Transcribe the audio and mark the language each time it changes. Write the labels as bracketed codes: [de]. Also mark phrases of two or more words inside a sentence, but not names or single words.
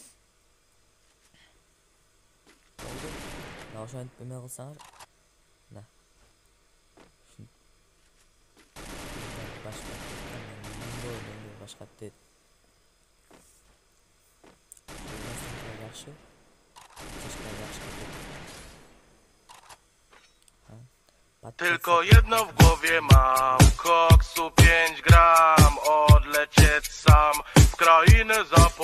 [ky] Мына ошентип эме кылсаңар, мына башка дейт. Жакшы. [pl] Tylko jedno w głowie mam, koksu 5 gram, odlecieć sam w krainę zapomnień.